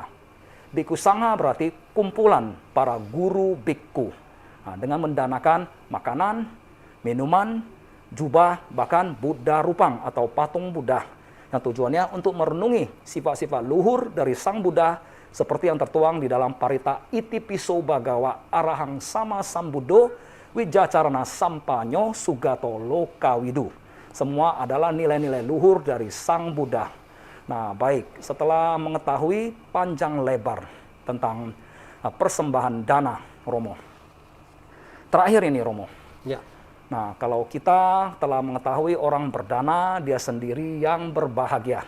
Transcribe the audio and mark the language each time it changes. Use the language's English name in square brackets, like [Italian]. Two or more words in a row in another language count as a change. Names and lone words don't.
[Indonesian] Bhikkhu Sangha berarti kumpulan para guru bhikkhu. Nah, dengan mendanakan makanan, minuman, jubah, bahkan [Pali] Buddha Rupang [Indonesian] atau patung Buddha, yang tujuannya untuk merenungi sifat-sifat luhur dari Sang Buddha seperti yang tertuang di dalam parita [Pali] Itipiso Bhagawa Arahang Sama Sambuddho Wijacarana Sampanyo Sugato Lokawidu. [Indonesian] Semua adalah nilai-nilai luhur dari Sang Buddha. Nah, baik, setelah mengetahui panjang lebar tentang persembahan dana, Romo. Terakhir ini, Romo. Ya. Nah, kalau kita telah mengetahui orang berdana, dia sendiri yang berbahagia.